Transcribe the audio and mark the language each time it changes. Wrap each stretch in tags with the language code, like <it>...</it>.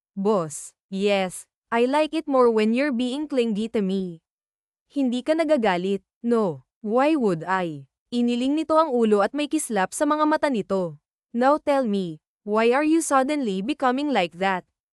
<en>Boss, yes, I like it more when you're being clingy to me.</en> <tl>Hindi ka nagagalit,</tl> <en>no, why would I?</en> <tl>Iniling nito ang ulo at may kislap sa mga mata nito.</tl> <en>Now tell me, why are you suddenly becoming like that?</en>